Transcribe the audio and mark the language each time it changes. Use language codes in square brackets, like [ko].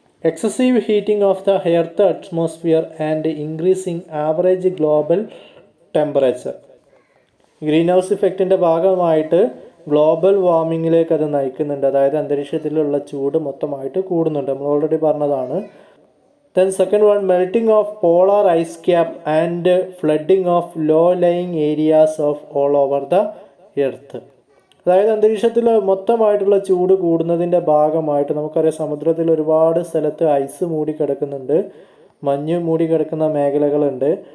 [en] Excessive heating of the earth atmosphere and increasing average global temperature. [ml] Green house ഇഫക്റ്റിൻ്റെ ഭാഗമായിട്ട് global വാർമിങ്ങിലേക്ക് അത് നയിക്കുന്നുണ്ട്. അതായത് അന്തരീക്ഷത്തിലുള്ള ചൂട് മൊത്തമായിട്ട് കൂടുന്നുണ്ട്, നമ്മൾ ഓൾറെഡി പറഞ്ഞതാണ്. [en] Then second one, melting of polar ice cap and flooding of low-lying areas of all over the earth. [ml] അതായത് അന്തരീക്ഷത്തിൽ മൊത്തമായിട്ടുള്ള ചൂട് കൂടുന്നതിൻ്റെ ഭാഗമായിട്ട് നമുക്കറിയാം, സമുദ്രത്തിൽ ഒരുപാട് സ്ഥലത്ത് ഐസ് മൂടിക്കിടക്കുന്നുണ്ട്, മഞ്ഞ് മൂടിക്കിടക്കുന്ന മേഖലകളുണ്ട്.